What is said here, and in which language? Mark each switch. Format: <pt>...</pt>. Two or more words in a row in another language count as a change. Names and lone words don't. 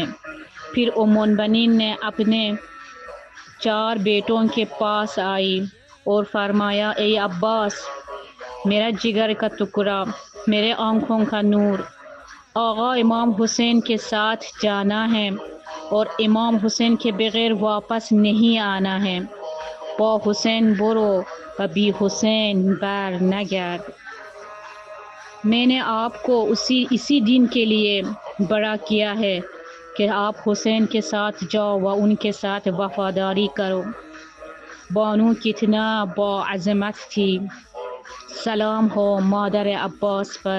<ur>پھر ام البنین نے اپنے 4 بیٹوں کے پاس آئی اور فرمایا اے عباس، میرا جگر کا ٹکڑا، میرے آنکھوں کا نور، آغا امام حسین کے ساتھ جانا ہے اور امام حسین کے بغیر واپس نہیں آنا ہے۔</ur> <fa>با حسین برو و بی حسین بر نگرد۔</fa> <ur>میں نے آپ کو اسی دن کے لیے بڑا کیا ہے کہ آپ حسین کے ساتھ جاؤ و ان کے ساتھ وفاداری کرو۔ بانو کتنا با عظمت تھی، سلام ہو مادر عباس پر۔</ur>